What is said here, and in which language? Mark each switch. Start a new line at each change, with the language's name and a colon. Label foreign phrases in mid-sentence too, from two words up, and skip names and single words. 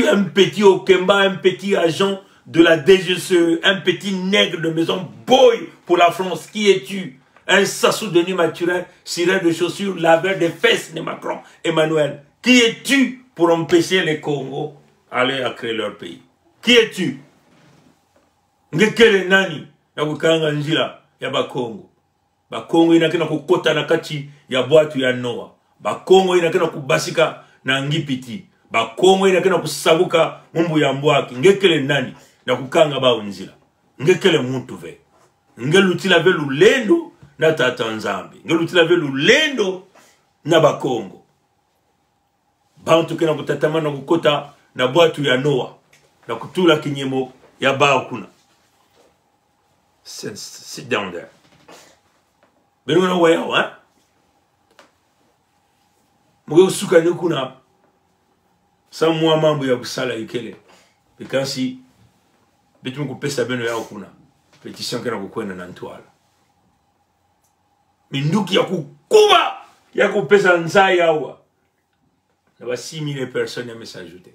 French: Un petit Okemba, un petit agent de la DGCE, un petit nègre de maison, boy pour la France. Qui es-tu? Un Sassou Denis Mathurin, ciré de chaussures, laveur des fesses de Macron Emmanuel. Qui es-tu pour empêcher les Congos d'aller à créer leur pays? Qui es-tu?
Kituba (Democratic Republic of Congo): Ngekele nani ya kukanga njila ya Bakongo. Bakongo inakena kukota na kati ya bwatu ya Noa. Bakongo inakena kubasika na ngipiti. Bakongo inakena kusabuka mumbu ya mbwaki. Ngekele nani na kukanga bao njila. Ngekele muntu ve. Ngelutila ve lulendo na tata Nzambi. Ngelutila ve lulendo na Bakongo. Bantu kena kutatama na kukota na bwatu ya Noa. Na kutula kinyemo ya bao kuna.
English: Sit down there. But you know where, huh?
Kituba (Democratic Republic of Congo): Mwe suka ni kuna samwa mambo ya kusala ikele. Bikansi bitu mkupesa beno ya kuna. Petition kena kukwenda na ntwala. Minduki ya kukuba ya kupesa nzai yawa. Na ba 6000 personnes ya s'ajouter.